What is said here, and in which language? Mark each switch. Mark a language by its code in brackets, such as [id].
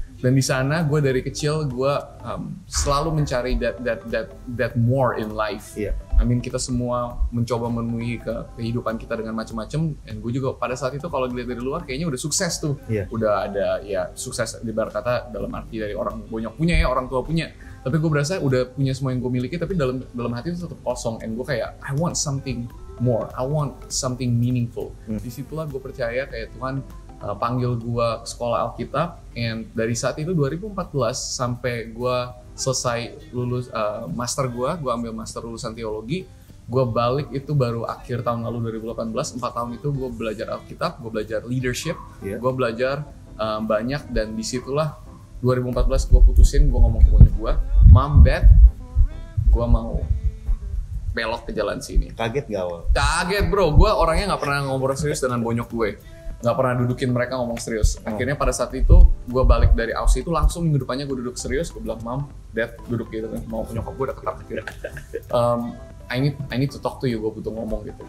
[id] Dan di sana gue dari kecil gue selalu mencari [en] that more in life. [id] I mean kita semua mencoba memenuhi kehidupan kita dengan macam-macam. Dan gue juga pada saat itu kalau dilihat dari luar kayaknya udah sukses tuh. Udah ada sukses ibarat kata dalam arti dari orang banyak punya orang tua punya. Tapi gue berasa udah punya semua yang gue miliki, tapi dalam hati itu tetap kosong. [en] And [id] gue kayak, [en] I want something more, I want something meaningful. [id] Disitulah gue percaya kayak Tuhan panggil gue ke sekolah Alkitab. And dari saat itu 2014 sampai gue selesai lulus master gue ambil master lulusan teologi. Gue balik itu baru akhir tahun lalu 2018, 4 tahun itu gue belajar Alkitab, gue belajar leadership, gue belajar banyak dan disitulah 2014 gue putusin, gue ngomong ke bonyok gue, Mom, Dad, gue mau belok ke jalan sini. Kaget gak awal? Kaget bro, gue orangnya gak pernah ngobrol serius dengan bonyok gue. Gak pernah dudukin mereka ngomong serius. Akhirnya pada saat itu, gue balik dari Aussie itu langsung minggu depannya gue duduk serius, gue bilang, Mom, Dad, duduk gitu kan. Mau nyokap gue udah ketakutin. [en] I need to talk to you, [id] gue butuh ngomong gitu.